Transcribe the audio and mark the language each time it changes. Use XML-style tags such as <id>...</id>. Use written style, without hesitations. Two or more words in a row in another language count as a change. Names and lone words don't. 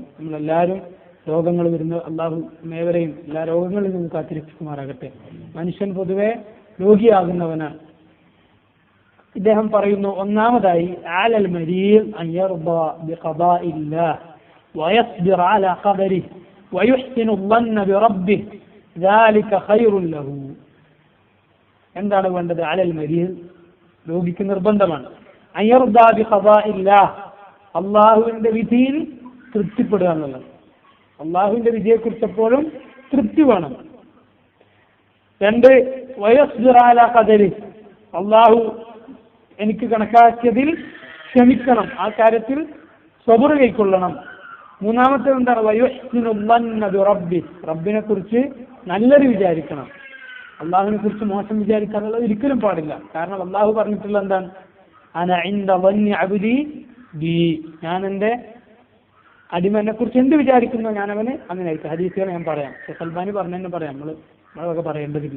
<ml>നമ്മളെല്ലാവരും രോഗങ്ങൾ വരുന്ന അള്ളാഹു ഏവരെയും എല്ലാ രോഗങ്ങളിൽ നിന്ന് കാത്തിരക്ഷിക്കുമാറാകട്ടെ. മനുഷ്യൻ പൊതുവെ രോഗിയാകുന്നവനാണ്. ഇദ്ദേഹം പറയുന്നു, ഒന്നാമതായി</ml> <ar>على المريض أن يرضى بقضاء الله ويصبر على قدره ويحسن الظن بربه ذلك خير له.</ar> <ml>എന്താണ് വേണ്ടത്?</ml> <ar>على المريض,</ar> <ml>രോഗിക്ക് നിർബന്ധമാണ്</ml> <ar>أن يرضى بقضاء الله,</ar> <ml>അള്ളാഹുവിന്റെ വിധിയിൽ തൃപ്തിപ്പെടുക എന്നുള്ളത്. അള്ളാഹുവിന്റെ വിധിയെക്കുറിച്ച് എപ്പോഴും തൃപ്തി വേണം. രണ്ട്,</ml> <ar>ويصبر على قدره,</ar> <ml>അള്ളാഹു എനിക്ക് കണക്കാക്കിയതിൽ ക്ഷമിക്കണം, ആ കാര്യത്തിൽ സബർ കൈക്കൊള്ളണം. മൂന്നാമത്തെ എന്താണ്?</ml> <ar>വയുഹ്സിനു الظن بربه,</ar> <ml>റബ്ബിനെ കുറിച്ച് നല്ലത് വിചാരിക്കണം. അള്ളാഹുവിനെ കുറിച്ച് മോശം വിചാരിക്കാനുള്ളത് ഒരിക്കലും പാടില്ല. കാരണം അള്ളാഹു പറഞ്ഞിട്ടുള്ള എന്താണ്?</ml> <ar>أنا عند ظن عبدي بي,</ar> <ml>ഞാൻ എൻ്റെ അടിമനെ കുറിച്ച് എന്ത് വിചാരിക്കുന്നു ഞാൻ അവന് അങ്ങനെ ആയിരിക്കും. ഹദീസുകൾ ഞാൻ പറയാം, ഷെയ്ഖ് അൽബാനി പറഞ്ഞെന്നെ പറയാം, നമ്മളൊക്കെ പറയേണ്ടതില്ല.</ml>